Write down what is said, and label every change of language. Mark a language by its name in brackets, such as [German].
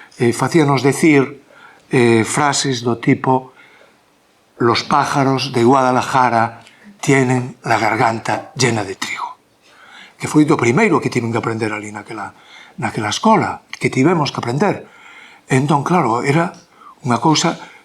[Galician] facíanos decir frases do tipo: [Spanish] los pájaros de Guadalajara tienen la garganta llena de trigo. [Galician] Que foi do primeiro que tiven que aprender ali naquela escola, que tivemos que aprender. Entón, claro, era unha cousa...